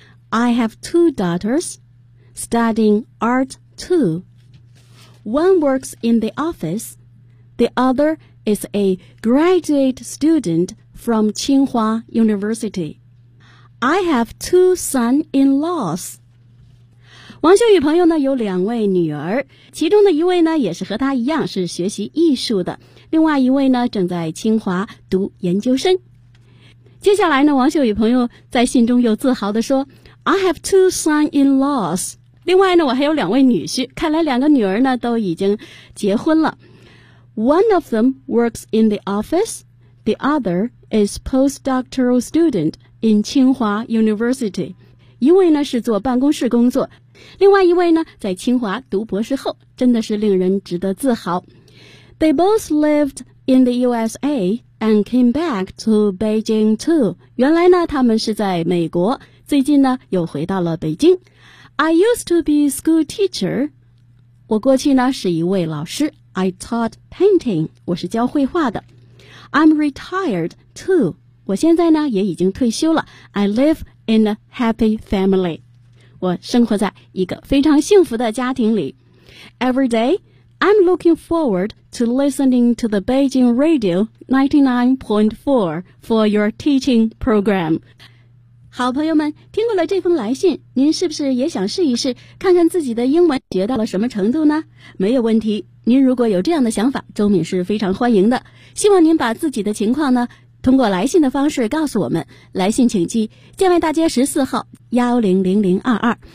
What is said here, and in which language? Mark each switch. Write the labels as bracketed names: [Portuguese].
[English] I have 2 daughters studying art too. One works in the office. The other is a graduate studentfrom Tsinghua University. I have 2 son-in-laws. [Chinese] 王秀宇朋友呢有两位女儿其中的一位呢也是和她一样是学习艺术的另外一位呢正在清华读研究生。接下来呢王秀宇朋友在信中又自豪地说 [English] I have 2 son-in-laws. [Chinese] 另外呢我还有两位女婿看来两个女儿呢都已经结婚了。 [English] One of them works in the office, the other,is postdoctoral student in Tsinghua University. [Chinese] 一位呢是做办公室工作，另外一位呢在清华读博士后，真的是令人值得自豪。 [English] They both lived in the USA and came back to Beijing too. [Chinese] 原来呢，他们是在美国，最近呢又回到了北京。 [English] I used to be school teacher. [Chinese] 我过去呢是一位老师。 [English] I taught painting. [Chinese] 我是教绘画的。 [English] I'm retired too. [Chinese] 我现在呢也已经退休了。 [English] I live in a happy family. [Chinese] 我生活在一个非常幸福的家庭里。 [English] Every day, I'm looking forward to listening to the Beijing Radio 99.4 for your teaching program. [Chinese] 好朋友们，听过了这封来信，您是不是也想试一试，看看自己的英文学到了什么程度呢？没有问题，您如果有这样的想法，周敏是非常欢迎的。希望您把自己的情况呢，通过来信的方式告诉我们。来信请寄建外大街14号100022。